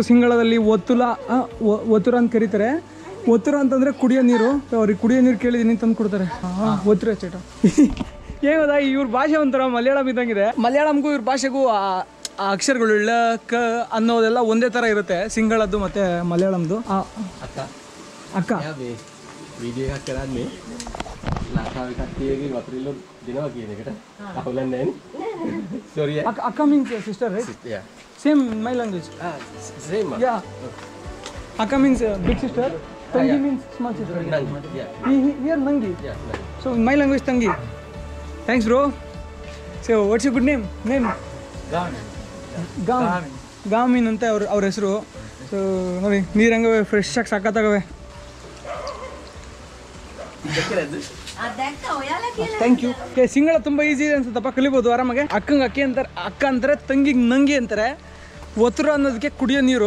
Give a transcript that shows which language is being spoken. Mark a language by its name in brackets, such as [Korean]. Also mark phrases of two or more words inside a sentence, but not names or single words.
[Kannada] ಸಿಂಗಳದಲ್ಲಿ ಒತ್ತುರ ಅಂತ ಕರೀತಾರೆ. ಒತ್ತುರ ಅಂತಂದ್ರೆ ಕುಡಿಯೋ ನೀರು. ಅವ್ರಿಗೆ ಕುಡಿಯೋ ನೀರು ಕೇಳಿದೀನಿ ತಂದು ಕೊಡ್ತಾರೆ. [Sinhala] ඔත්තුර චේට. [Kannada] ಏನದ ಇವ್ರ ಭಾಷೆ ಒಂಥರ ಮಲಯಾಳಂ ಇದ್ದಂಗಿದೆ. ಮಲಯಾಳಂಗೂ ಇವ್ರ ಭಾಷೆಗೂ ಆ ಅಕ್ಷರಗಳು ಳ ಕ ಅನ್ನೋದೆಲ್ಲ ಒಂದೇ ಥರ ಇರುತ್ತೆ, ಸಿಂಗಳದ್ದು ಮತ್ತೆ ಮಲಯಾಳಂದು. ಅಕ್ಕ [Sinhala] video එකක් කරන්නේ ලංකාවේ කට්ටියගේ වතුරිල්ල දෙනවා කියන එකට අහුලන්නේ නැහැ නේ. [English] Sorry. Akka means sister, right? Yeah. Same in my language. Same. Yeah. Akka means big sister. Tangi means small sister. Nangi. Yeah. Here Nangi. Yeah. Nangi. So in my language Tangi. Thanks bro. So what's your good name? [Kannada] ಗಾಮಿನ್ ಅಂತ ಅವ್ರ ಹೆಸರು. ಸೊ ನೋಡಿ, ನೀರಂಗವೆ ಫ್ರೆಶ್ ಆಗಿ ಸಖತ್ತಾಗವೆ. [English] thank you. [Kannada] ಸಿಂಗಳ ತುಂಬ ಈಸಿ ಇದೆ ಅನ್ಸುತ್ತಪ್ಪ, ಕಲಿಬೋದು ಆರಾಮಾಗೆ. ಅಕ್ಕಂಗೆ ಅಕ್ಕ ಅಂತಾರೆ, ತಂಗಿಗೆ ನಂಗಿ ಅಂತಾರೆ. ಒತ್ತುರ ಅನ್ನೋದಕ್ಕೆ ಕುಡಿಯೋ ನೀರು.